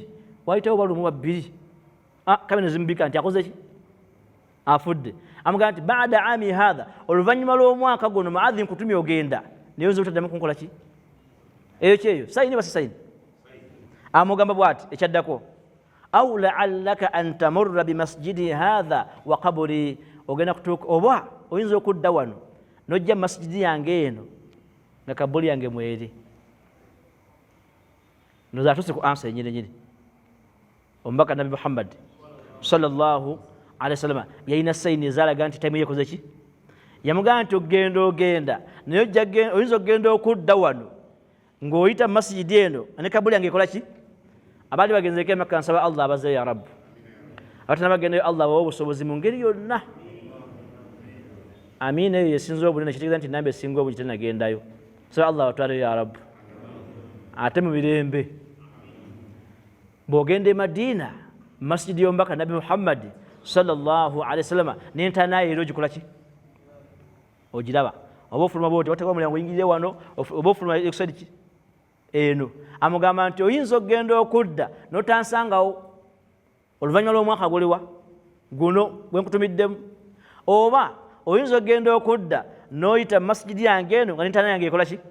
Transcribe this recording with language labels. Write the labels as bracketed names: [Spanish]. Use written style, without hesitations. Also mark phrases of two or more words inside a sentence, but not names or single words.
[Ganda] Wayitawo balumu babbiri. Kamera zimubika nti akoze ki? Afudde. Amugaa nti [Arabic] baada aami hadha, [Ganda] oluvannyuma lw'omwaka guno Mu'adh nkutumye ogenda naye oyinza obutaddamu kunkola ki? Eyo kyeyo sayini basi sayini. Amugamba bw'ati ekyaddako [Arabic] aw la'allaka an tamurra bimasjidi hadha wa qabri, [Ganda] ogenda kutuuka oba oyinza okudda wano n'ojja mu masjidi yange eno nga kabuli yange mweri. Noza atuse ku ansa yenyirenyini. Omubaka Nabi Muhammad [Arabic] sallallahu alayhi wasallam [Ganda] yalina sayini ezalaga nti time yekoze ki? Yamugamba nti ogenda naye oyinza okgenda okudda wano ng'oyita mu masjidi eno ne kabuli yange ekola ki? Abaali bagenzeko Makka nsaba Allah abazeeyo [Arabic] ya Rabbi, [Ganda] abatana bagendayo Allah bawa obusobozi mu ngeri yonna. Amiina eyo yesinza obunene kitegeeza nti namba esinga obungi tenagendayo. Nsaba Allah batwaleyo [Arabic] ya Rabbi. [Ganda] Ate mu mirembe bw'ogenda e Madiina masjidi y'omubaka Nabi Muhammad [Arabic] sallallahu alayhi wasallam [Ganda] n'entanayo era ogikola ki? Ogiraba. Oba ofuluma bwoti wateeka omulyango oyingirire wano, oba ofuluma ekusadi ki? Eno. Amugamba nti oyinza okgenda okudda n'otansangawo oluvannyuma lw'omwaka guliwa guno gwe nkutumiddemu, oba oyinza okgenda okudda n'oyita mu masjidi yange eno nga n'entana yange ekola ki?